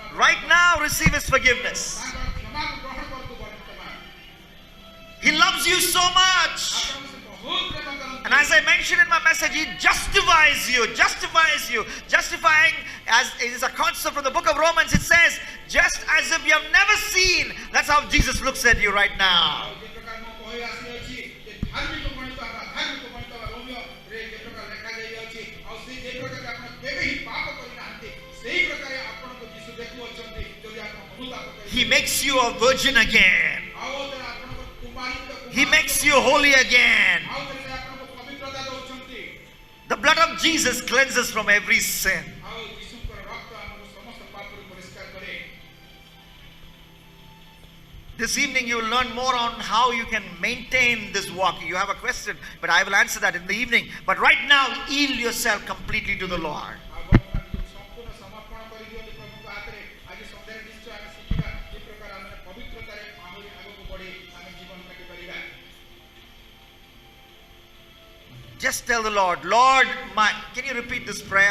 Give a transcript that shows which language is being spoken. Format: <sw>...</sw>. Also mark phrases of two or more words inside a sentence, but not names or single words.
<en>Right now, receive his forgiveness.</en> <or>ତାଙ୍କର କ୍ଷମାକୁ ଗ୍ରହଣ କରନ୍ତୁ ବର୍ତ୍ତମାନ।</or> <en>He loves you so much.</en> <or>ଆପଣଙ୍କୁ ସେ ବହୁତ ପ୍ରେମ କରନ୍ତି।</or> <en>And as I mentioned in my message, he justifies you. Justifying, as it is a concept from the book of Romans, it says, just as if you have never seen. That's how Jesus looks at you right now.</en> <or>ଆଉ ଯେ ପ୍ରକାର ମୁଁ କହି ଆସିଅଛି ଯେ ଧାର୍ମିକ ଗଣିତ ବା ରୋମିଓରେ ଯେ ପ୍ରକାର ଲେଖାଯାଇଅଛି ଆଉ ସେ ଯେ ପ୍ରକାର ଆପଣ କେବେ ହିଁ ପାପ କରିନାହାନ୍ତି ସେଇ ପ୍ରକାର ଆପଣଙ୍କୁ ଯୀଶୁ ଦେଖୁଅଛନ୍ତି ଯଦି ଆପଣ ଅନୁତାପ କରିବେ।</or> <en>He makes you a virgin again.</en> <or>ଆଉ ଥରେ ଆପଣଙ୍କୁ କୁମାରିତ</or> <en>He makes you holy again.</en> <or>ଆଉ ଥରେ ସେ ଆପଣଙ୍କୁ ପବିତ୍ରତା ଦେଉଛନ୍ତି।</or> <en>The blood of Jesus cleanses from every sin.</en> <or>ଆଉ ଯୀଶୁଙ୍କର ରକ୍ତ ଆମକୁ ସମସ୍ତ ପାପରୁ ପରିଷ୍କାର କରେ।</or> <en>This evening you will learn more on how you can maintain this walk. You have a question, but I will answer that in the evening. But right now, yield yourself completely to the Lord. Just tell the Lord, Lord, can you repeat this prayer?</en>